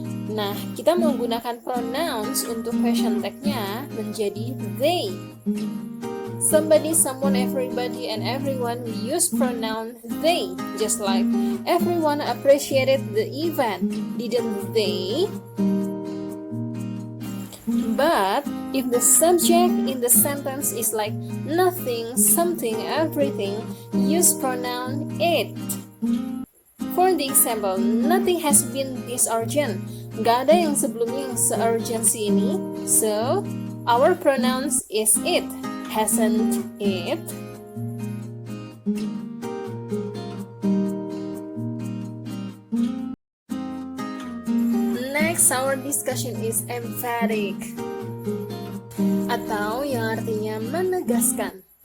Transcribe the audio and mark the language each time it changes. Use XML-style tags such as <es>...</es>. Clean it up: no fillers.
<id>Nah, kita menggunakan pronouns untuk question tag-nya menjadi they.</id> <en>Somebody, someone, everybody, and everyone, we use pronoun they. Just like everyone appreciated the event, didn't they? But if the subject in the sentence is like nothing, something, everything, use pronoun it. For the example, nothing has been this urgent.</en> <id>Gak ada yang sebelumnya yang se-urgency ini.</id> <en>So, our pronouns is it. Hasn't it? Next, our discussion is emphatic,</en> <id>atau yang artinya menegaskan.</id>